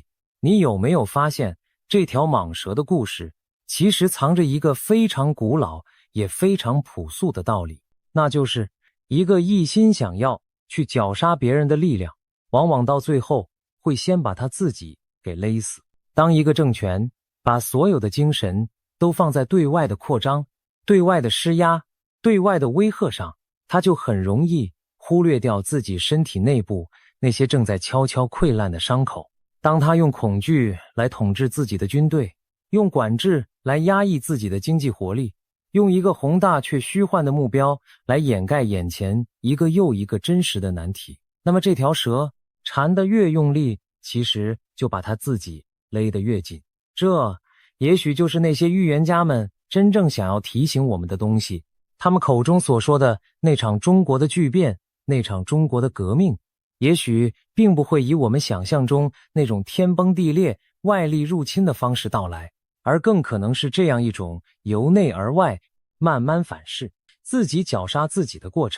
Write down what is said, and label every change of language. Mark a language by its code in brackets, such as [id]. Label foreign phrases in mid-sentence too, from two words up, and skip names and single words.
[zh] 你有沒有發現，這條蟒蛇的故事其實藏着一個非常古老也非常樸素的道理，那就是一個一心想要去绞殺別人的力量，往往到最後會先把他自己給勒死。當一個政權把所有的精神都放在对外的擴張、对外的施壓、对外的威嚇上，他就很容易忽略掉自己身體內部那些正在悄悄潰爛的傷口。當他用恐懼來統治自己的軍隊，用管制來壓抑自己的經濟活力，用一個宏大卻虛幻的目標來掩蓋眼前一個又一個真實的難題，那麼這條蛇纏得越用力，其實就把他自己勒得越緊。這也許就是那些預言家們真正想要提醒我們的東西。他們口中所說的那場中國的巨變，那場中國的革命，也許並不會以我們想象中那種天崩地裂、外力入侵的方式到來，而更可能是這樣一種由內而外慢慢反噬、自己绞殺自己的過程。